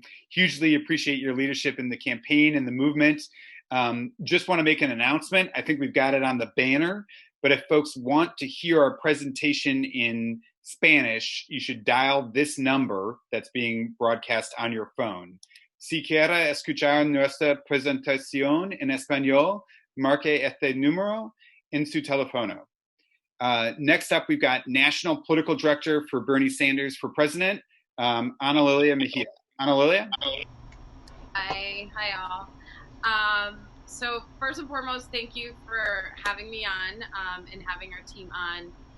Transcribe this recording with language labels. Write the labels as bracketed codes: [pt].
[en] Hugely appreciate your leadership in the campaign and the movement. Just want to make an announcement. I think we've got it on the banner, but if folks want to hear our presentation in Spanish, you should dial this number that's being broadcast on your phone. [es] Si quiere escuchar nuestra presentación en español, marque este número en su teléfono. [en] Next up, we've got National Political Director for Bernie Sanders for President, Ana Lilia Mejia. Ana Lilia? Hi all. So first and foremost, thank you for having me on and having our team on.